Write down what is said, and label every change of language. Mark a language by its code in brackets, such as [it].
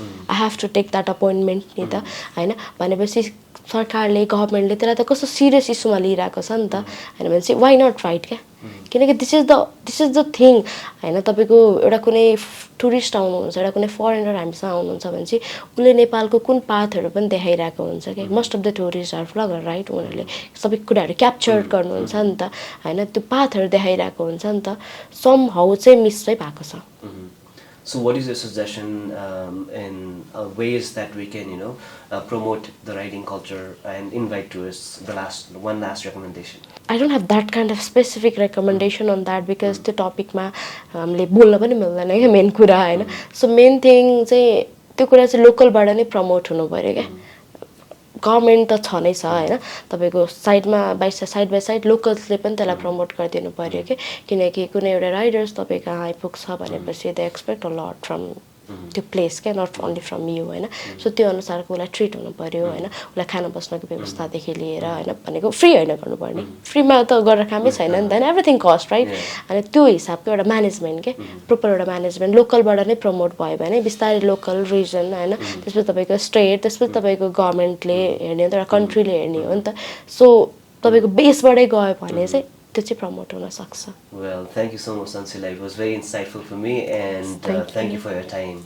[en] I have to take that appointment [ne] नि त हैन भनेपछि सरकारले गभर्नमेन्टले त्यसलाई त कस्तो सिरियस इस्युमा लिइराको छ नि त हैन भने चाहिँ [en] why not right [ne] क्या किनकि [en] this is the thing [ne] हैन तपाईको एउटा कुनै टुरिस्ट आउनुहुन्छ एउटा कुनै फरेनर हामीसँग आउनुहुन्छ भने चाहिँ उसले नेपालको कुन पाथहरू पनि देखाइरहेको हुन्छ कि [en] most of the tourist are vlogger right [ne] उनीहरूले सबै कुराहरू क्याप्चर गर्नुहुन्छ नि त हैन त्यो पाथहरू देखाइरहेको हुन्छ नि त सम हाउ चाहिँ मिस चाहिँ भएको छ [en] So what is your suggestion in ways that we can, promote the writing culture and invite tourists? One last recommendation. I don't have that kind of specific recommendation on that because [ne] त्यो टपिकमा हामीले बोल्न पनि मिल्दैन क्या main कुरा होइन. So main thing चाहिँ त्यो कुरा चाहिँ लोकलबाट नै प्रमोट हुनु पऱ्यो क्या. गभर्मेन्ट त छ नै छ होइन, तपाईँको साइडमा साइड बाई साइड लोकल्सले पनि त्यसलाई प्रमोट गरिदिनु पऱ्यो कि, किनकि कुनै एउटा राइडर्स तपाईँ कहाँ आइपुग्छ भनेपछि [en] they expect a lot from [ne] त्यो प्लेस क्या, [en] not only from you [ne] होइन. सो त्यो अनुसारको उसलाई ट्रिट हुनु पऱ्यो होइन, उसलाई खाना बस्नको व्यवस्थादेखि लिएर होइन, भनेको फ्री होइन गर्नुपर्ने, फ्रीमा त गरेर कामै छैन नि त, [en] Everything cost right. [ne] अनि त्यो हिसाबको एउटा म्यानेजमेन्ट के, प्रोपर एउटा म्यानेजमेन्ट लोकलबाट नै प्रमोट भयो भने बिस्तारै लोकल रिजन होइन, त्यसपछि तपाईँको स्टेट, त्यसपछि तपाईँको गभर्मेन्टले हेर्ने हो, एउटा कन्ट्रीले हेर्ने हो नि त. सो तपाईँको बेसबाटै गयो भने चाहिँ त्यो चाहिँ प्रमोट हुन सक्छ. [en] Well, thank you so much, Sansila. It was very insightful for me, and thank you for your time.